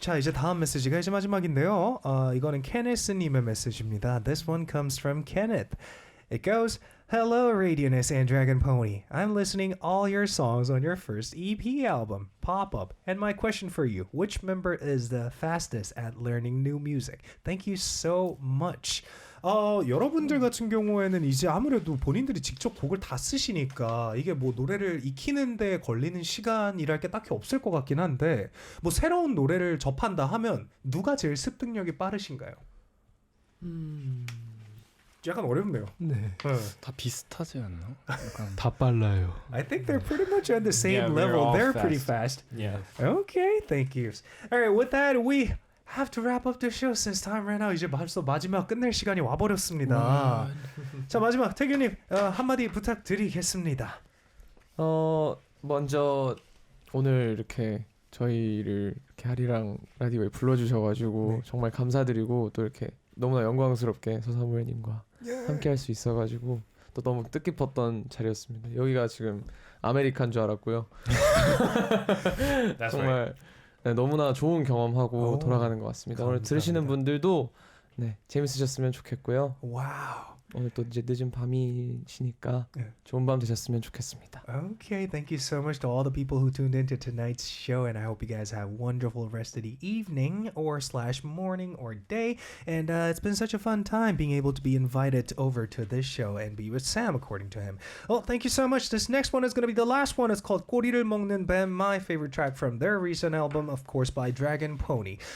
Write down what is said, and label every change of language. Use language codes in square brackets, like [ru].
[ko] 자, 이제 다음 메시지가 이제 마지막인데요. 이거는 케네스님의 메시지입니다. [en] This one comes from Kenneth. It goes, Hello, Radio'n Us에 and Dragon Pony. I'm listening all your songs on your first EP album, Pop Up. And my question for you, which member is the fastest at learning new music? Thank you so much. [ko] 여러분들 같은 경우에는 이제 아무래도 본인들이 직접 곡을 다 쓰시니까 이게 뭐 노래를 익히는데 걸리는 시간이랄 게 딱히 없을 것 같긴 한데 뭐 새로운 노래를 접한다 하면 누가 제일 습득력이 빠르신가요? 약간 어렵네요. 네. 다 비슷하지 않나? 약간 다 빨라요. [en] I think they're pretty much at the same Yeah, we're level. all They're pretty fast. Yeah. Okay, thank you. All right, with that, we have to wrap up the show since time ran out. [ko] 이제 벌써 마지막 끝낼 시간이 와버렸습니다. 자, 마지막 태규님 한마디 부탁드리겠습니다. 먼저 오늘 이렇게 저희를 이렇게 아리랑 라디오에 불러주셔가지고 정말 감사드리고 또 이렇게 너무나 영광스럽게 서사무엘님과 함께 할 수 있어가지고 또 너무 뜻깊었던 자리였습니다. 여기가 지금 아메리카인 줄 알았고요. 정말 네, 너무나 좋은 경험하고 돌아가는 것 같습니다. 오늘 들으시는 분들도 네, 재밌으셨으면 좋겠고요. 와우. 오늘 또 이제 늦은 밤이시니까 좋은 밤 되셨으면 좋겠습니다. [en] Okay, thank you so much to all the people who tuned into tonight's show, and I hope you guys have a wonderful rest of the evening or / morning or day. And it's been such a fun time being able to be invited over to this show and be with Sam, according to him. Well, thank you so much. This next one is going to be the last one. It's called 꼬리를 먹는 뱀, my favorite track from their recent album, of course, by Dragon Pony.